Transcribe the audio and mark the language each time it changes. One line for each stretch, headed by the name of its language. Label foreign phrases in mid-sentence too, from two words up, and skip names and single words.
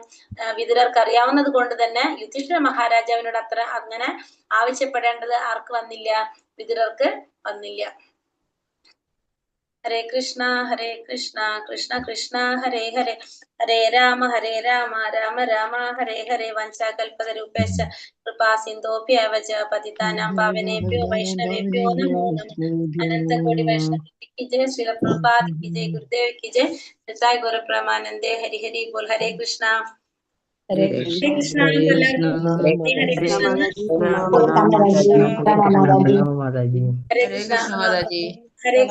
Malayalam: വിതുരർക്ക് അറിയാവുന്നത് കൊണ്ട് തന്നെ യുധിഷ്ഠിര മഹാരാജാവിനോട് അത്ര അങ്ങനെ ആവശ്യപ്പെടേണ്ടത് ആർക്ക് വന്നില്ല? വിതുരർക്ക് വന്നില്ല.
Sanskrit: ഹരേ കൃഷ്ണ കൃഷ്ണ കൃഷ്ണ ഹരേ ഹരേ, ഹരേ രാമ രാമ രാമ ഹരേ ഹരേ. വഞ്ചാകൽപതരൂപേശ കൃപാ സിന്ധോഭ്യവ ച പതിതാനാം പാവനേഭ്യോ വൈഷ്ണവേഭ്യോ നമോ നമഃ. അനന്തകോടി വൈഷ്ണവ ജയ, ശ്രീല പ്രഭുപാദ് കി ജയ, ഗുരുദേവ് കി ജയ, നിതായ് ഗൗര പ്രമാനന്ദേ. ഹരി ഹരി ബോൽ. ഹരേ കൃഷ്ണ. ഹരേ ഹരേ കൃഷ്ണ. കൃഷ്ണ. ഹരേ ഹരേ കൃഷ്ണ. മാതാജി. ഹരേ കൃഷ്ണ മാതാജി. ഹരേ കൃഷ്ണ.